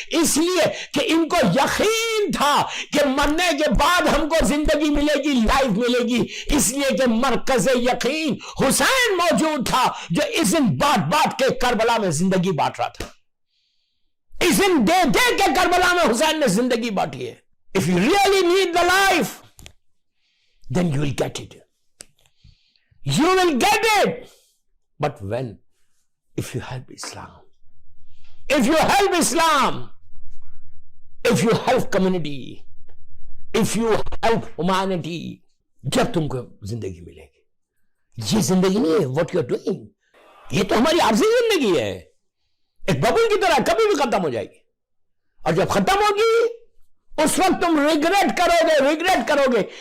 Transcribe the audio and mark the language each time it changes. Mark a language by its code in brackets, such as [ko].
[ur] اس لیے کہ ان کو یقین تھا کہ مرنے کے بعد ہم کو زندگی ملے گی, لائف ملے گی. اس لیے کہ مرکز یقین حسین موجود تھا جو اس دن بات کے کربلا میں زندگی بانٹ رہا تھا. اس دن دے کے کربلا میں حسین نے زندگی بانٹی ہے. [en] If you really need the life, then you will get it. You will get it. But when? If you help Islam, if you help Islam, if you help community, if you help humanity, [ur] جب تم کو زندگی ملے گی. یہ زندگی نہیں ہے [en] what you are doing. [ur] یہ تو ہماری عارضی زندگی ہے, ایک ببل کی طرح کبھی بھی ختم ہو جائے گی, اور جب ختم ہوگی اس وقت تم ریگریٹ کرو گے.